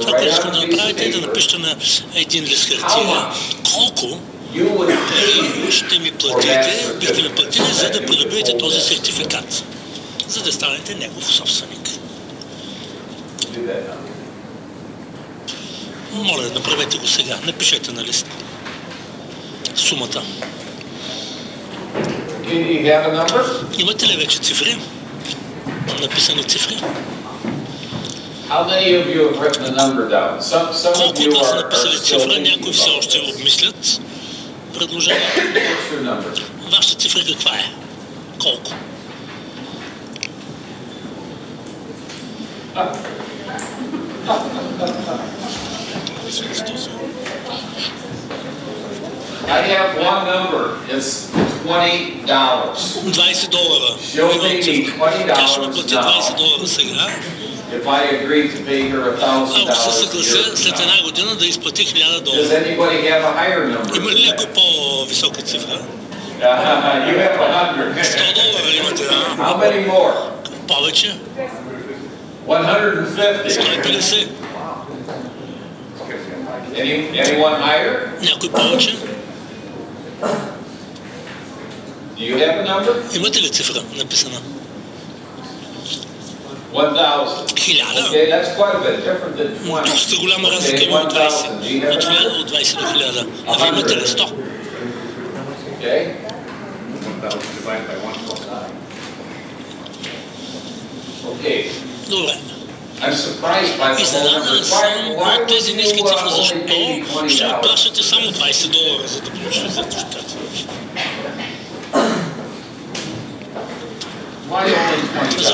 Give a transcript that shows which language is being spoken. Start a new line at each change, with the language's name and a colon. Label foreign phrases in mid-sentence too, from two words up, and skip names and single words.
Bulgarian: Това, което искам да направите, е да напишете на един лист хартия колко ще ми платите, бихте ми платили, за да придобиете този сертификат, за да станете негов собственик. Моля, направете го сега. Напишете на лист сумата. Имате ли вече цифри? написани цифри?
English: How many of you have written a number down? Some of
Bulgarian: Колко
English: you
Bulgarian: от вас са
English: are
Bulgarian: написали цифра,
English: still
Bulgarian: някои все още обмислят предложението.
English: What's your number?
Bulgarian: Вашата цифра каква е? Колко?
English: I have one number. It's $20. $20. She'll pay me
Bulgarian: Тя ще ми плати $20 $20 сега.
English: if I agree to pay her
Bulgarian: Ако се $1,000 съглася след една година да изплати $1000.
English: Does anybody have a higher number?
Bulgarian: Има ли някой по-висока цифра?
English: You have $100.
Bulgarian: $100 имате, а?
English: How many more?
Bulgarian: Повече? 150. 150.
English: Anyone higher?
Bulgarian: Някой повече?
English: Do you have a number?
Bulgarian: Имате ли цифра написана? 1,000. 1000.
English: Okay, that's quite a bit different than 20.
Bulgarian: Доста голяма разлика има от 20. От 20 до 1000. А вие имате ли 100?
English: Okay. Okay.
Bulgarian: Добре.
English: I'm surprised by the
Bulgarian: Изненадан съм
English: Why
Bulgarian: от тези
English: would
Bulgarian: ниски
English: you
Bulgarian: цифри.
English: only
Bulgarian: Защо
English: pay me
Bulgarian: ще ми $20? плащате само $20, за да получите сертификат?
English: Why only $20?